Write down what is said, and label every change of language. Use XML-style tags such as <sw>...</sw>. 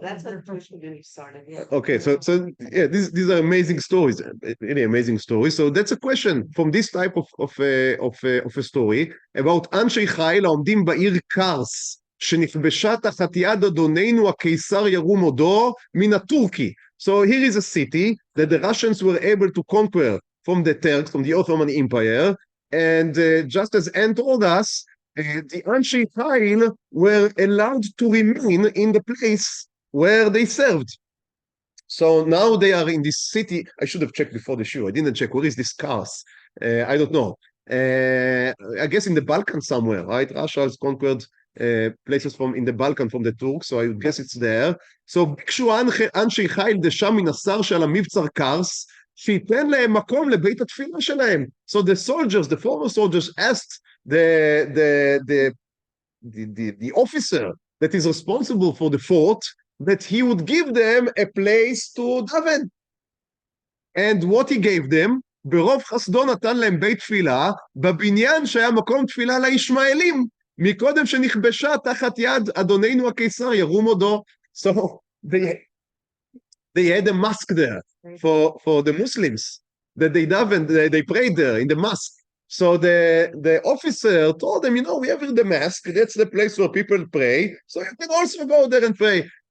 <en>That's how the Jewish community started. Yeah. Okay, so yeah, these are amazing stories, really amazing stories. So that's a question from this type of a story about</en> <he>אנשי חיל העומדים בעיר קרס שנכבשה תחת יד אדוננו הקיסר ירום הודו מן הטורקי.</he> <en>So here is a city that the Russians were able to conquer from the Turks, from the Ottoman Empire, and just as Anne told us, the Anshei Hail were allowed to remain in the place where they served. So now they are in this city. I should have checked before the show. I didn't check. Where is this Kars? I don't know. I guess in the Balkan somewhere, right? Russia has conquered places in the Balkan from the Turks, so I would guess it's there.</en> <he>So ביקשו אנשי חיל דשם מן השר שעל המבצר קרס, שייתן להם מקום לבית התפילה שלהם.</he> <en>So the soldiers, the former soldiers asked the officer that is responsible for the fort that he would give them a place to daven. And what he gave them,</en> <he>ברוב חסדו נתן להם בית תפילה, בבניין שהיה מקום תפילה לישמעאלים, מקודם שנכבשה תחת יד אדוננו הקיסר ירום הודו.</he> <en>So they had a mosque there for the Muslims, that they davened, they prayed there in the mosque. So the officer told them, we have here the mosque, that's the place where people pray, so you can also go there and pray.</en>